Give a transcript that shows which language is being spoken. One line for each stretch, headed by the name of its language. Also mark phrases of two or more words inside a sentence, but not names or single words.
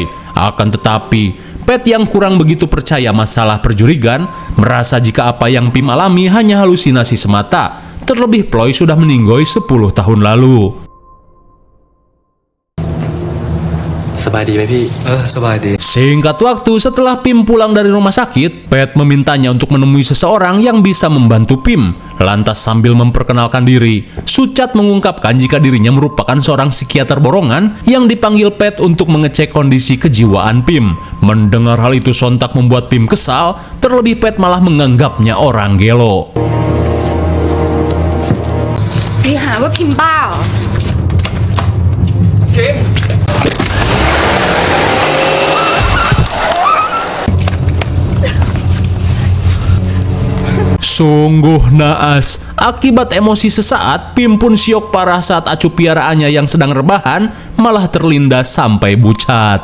Indonesian: Akan tetapi, Pet yang kurang begitu percaya masalah perjurigan, merasa jika apa yang Pim alami hanya halusinasi semata. Terlebih Ploy sudah meninggoy 10 tahun lalu.
Thai: สบายดีไหมพี่สบายดี
Indonesian: Singkat waktu setelah Pim pulang dari rumah sakit, Pet memintanya untuk menemui seseorang yang bisa membantu Pim. Lantas sambil memperkenalkan diri, Sucat mengungkapkan jika dirinya merupakan seorang psikiater borongan yang dipanggil Pet untuk mengecek kondisi kejiwaan Pim. Mendengar hal itu sontak membuat Pim kesal, terlebih Pet malah menganggapnya orang gelo.
Thai: พี่หาว่าพิมพ์บ้าเหรอ
Indonesian: Sungguh naas. Akibat emosi sesaat, Pim pun syok parah saat acu piaraannya yang sedang rebahan malah terlindas sampai bucat.